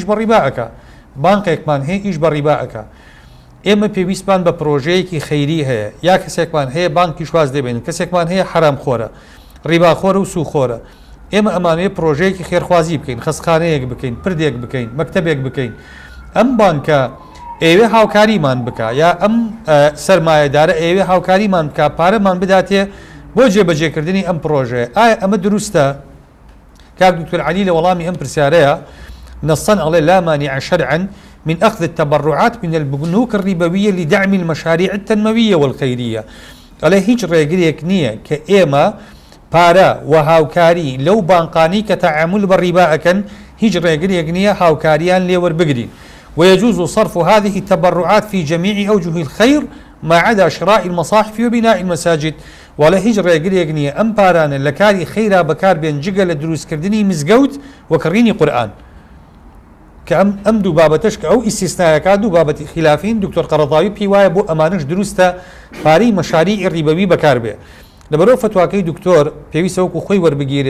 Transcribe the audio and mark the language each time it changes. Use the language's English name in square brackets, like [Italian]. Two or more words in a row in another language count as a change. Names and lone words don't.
[Central Kurdish] بە ڕیباەکە، بانقێکمان هەیە ئیش بە ڕیباەکە، ئێمە پێویستمان بە پرۆژەیەکی خەیری هەیە، یا کەسێکمان هەیە بانکی شواز دەبێن، کەسێکمان هەیە حرامخۆرە ڕیباخۆرە و سوخۆرە، ئێمە ئەمانەیە پرۆژەیەکی خێرخوازی بکەین، خەسخانەیەک بکەین، پردێک بکەین، مەکتەبێک بکەین، ئەم بانکە ئێوێ هاوکاریمان بکە یا ئەم سەرمایەدارە ئێوێ هاوکاریمان بکە پارەمان بداتێ بۆ جێبەجێکردنی ئەم پرۆژەیە. ئایا ئەمە دروستە؟ کاک دکتۆر عەلی لە وەڵامی ئەم پرسیارەیە نەصاً ئەڵێ [Arabic] لا مانع شرعا من أخذ التبرعات من البنوك الربوية لدعم المشاريع التنموية والخيرية. [Central Kurdish] ئەڵێ هیچ ڕێگرێک نییە کە ئێمە پارە و هاوکاری لەو بانقانی کە تەعامل بە ڕیبا ئەکەن هیچ ڕێگرێک نییە هاوکاریان لێوەربگرین. [Arabic] ويجوز صرف هذه التبرعات في جميع أوجه الخير ما عدا شراء المصاحف وبناء المساجد. [Central Kurdish] ولا هیچ ڕێگرێک نییە ئەم پارانە لە کاری خەیرا بەکار بێن جگە لە دروستکردنی مزگەوت و کڕینی قورئان کە ئەم دوو بابەتەش کە ئەو ئیسیسنایەکە دوو بابەتی خلافین. دکتۆر قەرەضاوی پێی وایە بۆ ئەمانش دروستە پارەی مەشاریعی ڕیبەوی بەکار بێ. لەبەرەوە فتواکەی دکتۆر پێویستە وەکو خۆی وەربگیرێ.